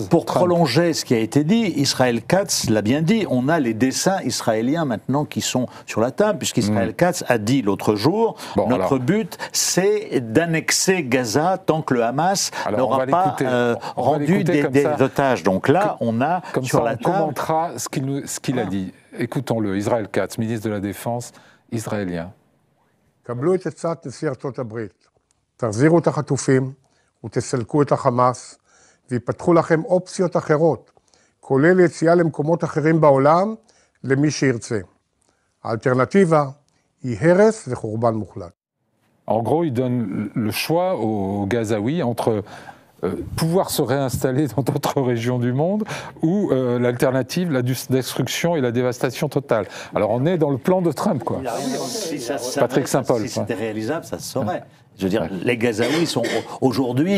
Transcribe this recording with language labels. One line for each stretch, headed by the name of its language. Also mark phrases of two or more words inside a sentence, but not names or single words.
French: Pour prolonger ce qui a été dit, Israël Katz l'a bien dit, on a les dessins israéliens maintenant qui sont sur la table, puisqu'Israël Katz a dit l'autre jour, notre but c'est d'annexer Gaza tant que le Hamas n'aura pas rendu des otages. Donc là, on a comme sur ça, la table... On commentera ce qu'il a dit. Écoutons-le, Israël Katz, ministre de la Défense israélien.
Hebrew: קבלו את הצעת נשיא ארצות הברית, תחזירו את החטופים ותסלקו את החמאס, ויפתחו לכם אופציות אחרות, כולל יציאה למקומות אחרים בעולם למי שירצה. האלטרנטיבה היא הרס וחורבן מוחלט.
French: En gros, il donne le choix aux Gazaouis entre pouvoir se réinstaller dans d'autres régions du monde ou l'alternative, la destruction et la dévastation totale. Alors on est dans le plan de Trump, quoi. Patrick Saint-Paul. Si c'était réalisable, ça se saurait. Je veux dire, les Gazaouis sont aujourd'hui...